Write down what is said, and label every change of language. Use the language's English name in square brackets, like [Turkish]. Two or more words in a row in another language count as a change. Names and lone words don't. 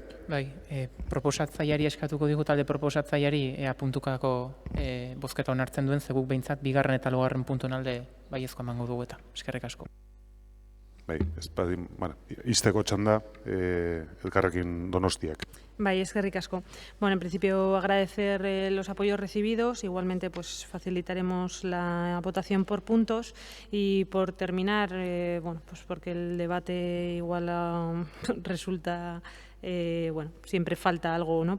[Basque] Bai, proposatzaileari eskatuko digu talde proposatzaileari ea puntukako bozketa onartzen duen, ze guk behintzat 2. eta 4. puntuen alde baiezkoa emango dugu eta. Eskerrik asko. Bai, izteko txanda Elkarrekin Donostiak. Bai, eskerrik asko. [Spanish] En principio agradecer los apoyos recibidos, igualmente pues facilitaremos la votación por puntos y por terminar, pues porque el debate igual resulta, siempre falta algo, ¿no?